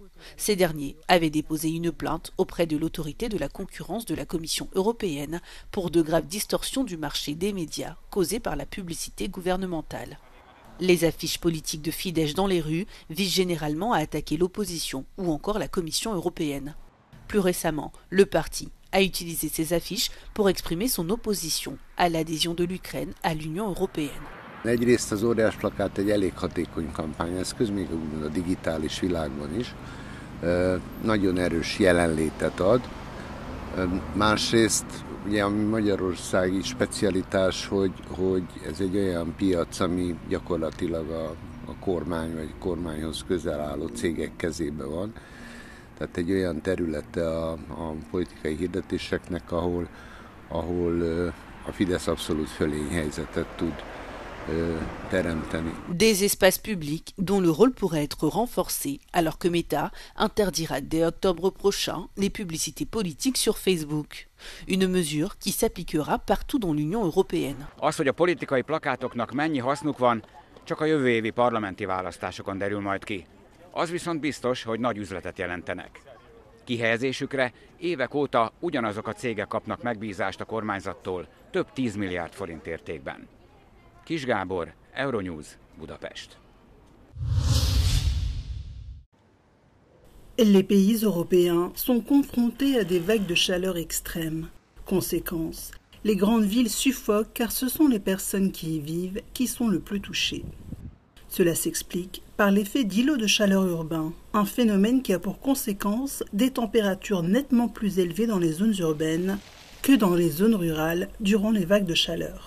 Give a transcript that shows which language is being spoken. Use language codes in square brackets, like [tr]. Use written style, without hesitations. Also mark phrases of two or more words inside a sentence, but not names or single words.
[fr] Ces derniers avaient déposé une plainte auprès de l'autorité de la concurrence de la Commission européenne pour de graves distorsions du marché des médias causées par la publicité gouvernementale. Les affiches politiques de Fidesz dans les rues visent généralement à attaquer l'opposition ou encore la Commission européenne. Plus récemment, le parti a utilisé ces affiches pour exprimer son opposition à l'adhésion de l'Ukraine à l'Union européenne. [hu] Egyrészt az óriásplakát egy elég hatékony kampányeszköz, még a digitális világban is. Nagyon erős jelenlétet ad. Másrészt ugye a magyarországi specialitás, hogy ez egy olyan piac, ami gyakorlatilag a kormány vagy kormányhoz közel álló cégek kezében van. Tehát egy olyan területe a politikai hirdetéseknek, ahol a Fidesz abszolút fölényhelyzetet tud teremteni. [fr] Des espaces publics dont le rôle pourrait être renforcé, alors que Meta interdira dès octobre prochain les publicités politiques sur Facebook. Une mesure qui s'appliquera partout dans l'Union européenne. [hu] Az, hogy a politikai plakátoknak mennyi hasznuk van, csak a jövő évi parlamenti választásokon derül majd ki. Az viszont biztos, hogy nagy üzletet jelentenek. Kihelyezésükre évek óta ugyanazok a cégek kapnak megbízást a kormányzattól több 10 milliárd forint értékben. Kis Gábor, Euronews, Budapest. [fr] Les pays européens sont confrontés à des vagues de chaleur extrêmes. Conséquence, les grandes villes suffoquent car ce sont les personnes qui y vivent qui sont le plus touchées. Cela s'explique par l'effet d'îlot de chaleur urbain, un phénomène qui a pour conséquence des températures nettement plus élevées dans les zones urbaines que dans les zones rurales durant les vagues de chaleur.